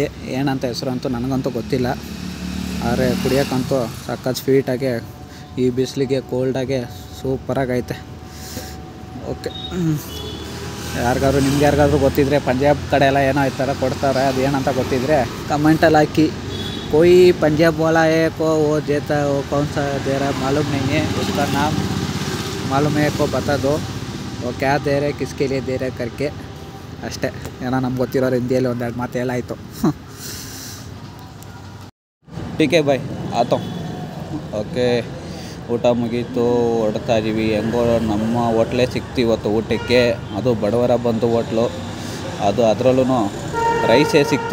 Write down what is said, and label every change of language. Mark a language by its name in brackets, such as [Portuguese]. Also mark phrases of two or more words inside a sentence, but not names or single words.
[Kannada] ಏನಂತ ಹೆಸರು ಅಂತೂ ನನಗಂತೂ ಗೊತ್ತಿಲ್ಲ, ಆದರೆ ಕುಡಿಯೋಕ್ಕಂತೂ ಸಖತ್ ಸ್ವೀಟಾಗೆ ಈ ಬಿಸಿಲಿಗೆ ಕೋಲ್ಡಾಗೆ ಸೂಪರಾಗೈತೆ. ಓಕೆ, ನಿಮ್ಗೆ ಯಾರಿಗಾದ್ರೂ ಗೊತ್ತಿದ್ದರೆ, ಪಂಜಾಬ್ ಕಡೆ ಎಲ್ಲ ಏನೋ ಈ ಥರ ಕೊಡ್ತಾರೆ, ಅದು ಏನಂತ ಗೊತ್ತಿದ್ದರೆ ಕಮೆಂಟಲ್ಲಿ ಹಾಕಿ. [Hindi] कोई पंजाब वाला है को वो देता है, वो कौन सा दे रहा है मालूम नहीं है, उसका नाम मालूम है को बता दो, वो क्या दे रहे किसके लिए दे रहे करके. [Kannada] ಅಷ್ಟೇ, ಏನೋ ನಮ್ಗೆ ಗೊತ್ತಿರೋರು ಹಿಂದಿಯಲ್ಲಿ 1-2 ಮಾತು ಹೇಳಾಯಿತು. ಟೀಕೆ ಬಾಯ್ ಆತೋ. ಓಕೆ, ಊಟ ಮುಗೀತು, ಹೊಡ್ತಾ ಇದ್ದೀವಿ. ಹೆಂಗೋ ನಮ್ಮ ಹೋಟ್ಲೇ ಸಿಕ್ತು ಇವತ್ತು ಊಟಕ್ಕೆ, ಅದು ಬಡವರ ಬಂದು ಹೋಟ್ಲು, ಅದು ಅದರಲ್ಲೂ ರೈಸೇ ಸಿಕ್ತು.